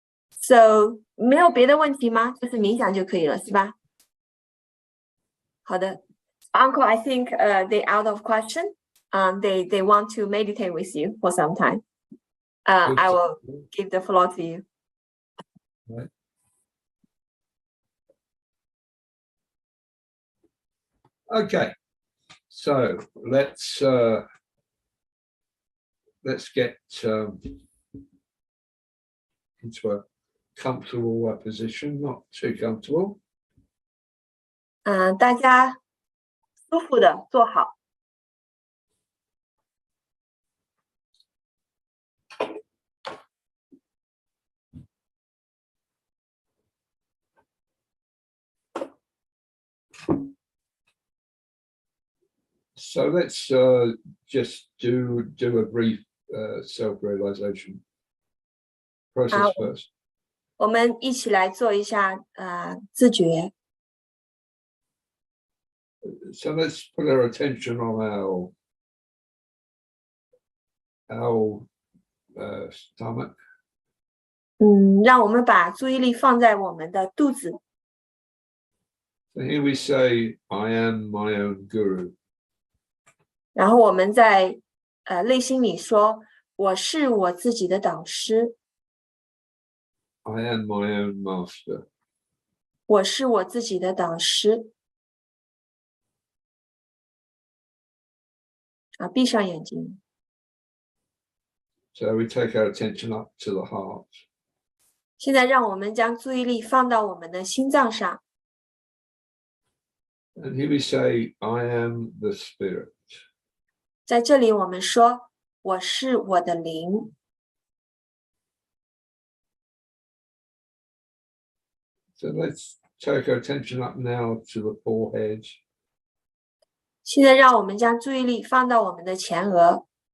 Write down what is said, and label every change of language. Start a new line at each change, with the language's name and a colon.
Chinese: So 没有别的问题吗？就是冥想就可以了，是吧？好的
English: ，Uncle, I think they out of question. They want to meditate with you for some time. I will give the floor to you. Right. Okay, so let's get into a comfortable position, not too comfortable.
Chinese: 大家舒服的坐好。
English: So let's just do a brief self-realization process first.
Chinese: 我们一起来做一下自觉。
English: So let's put our attention on our stomach.
Chinese: 让我们把注意力放在我们的肚子。
English: So here we say, I am my own guru.
Chinese: 然后我们在内心里说，我是我自己的导师。
English: I am my own master.
Chinese: 我是我自己的导师。闭上眼睛。
English: So we take our attention up to the heart.
Chinese: 现在让我们将注意力放到我们的心脏上。
English: And here we say, I am the spirit.
Chinese: 在这里我们说，我是我的灵。
English: So let's take our attention up now to the forehead.
Chinese: 现在让我们将注意力放到我们的前额。